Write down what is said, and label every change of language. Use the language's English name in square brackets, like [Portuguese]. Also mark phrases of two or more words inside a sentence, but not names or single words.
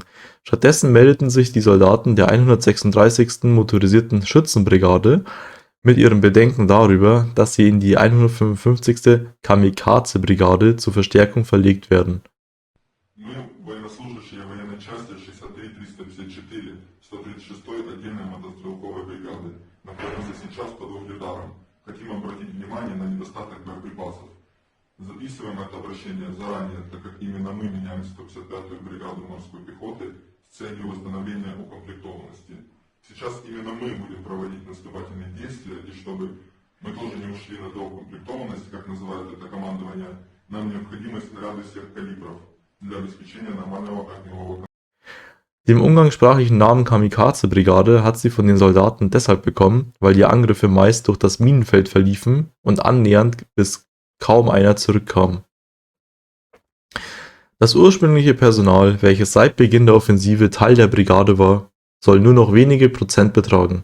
[German] Stattdessen meldeten sich die Soldaten der 136. Motorisierten Schützenbrigade mit ihren Bedenken darüber, dass sie in die 155. Kamikaze-Brigade zur Verstärkung verlegt werden. [Russian] 63-354 136-й отдельной мотострелковой бригады находятся сейчас под угледаром. Хотим обратить внимание на недостаток боеприпасов. Записываем это обращение заранее, так как именно мы меняем 155-ю бригаду морской пехоты с целью восстановления укомплектованности. Сейчас именно мы будем проводить наступательные действия, и чтобы мы тоже не ушли на доукомплектованность, как называют это командование, нам необходимы снаряды всех калибров для обеспечения нормального огневого контакта. [German] Den umgangssprachlichen Namen Kamikaze-Brigade hat sie von den Soldaten deshalb bekommen, weil die Angriffe meist durch das Minenfeld verliefen und annähernd bis kaum einer zurückkam. Das ursprüngliche Personal, welches seit Beginn der Offensive Teil der Brigade war, soll nur noch wenige Prozent betragen.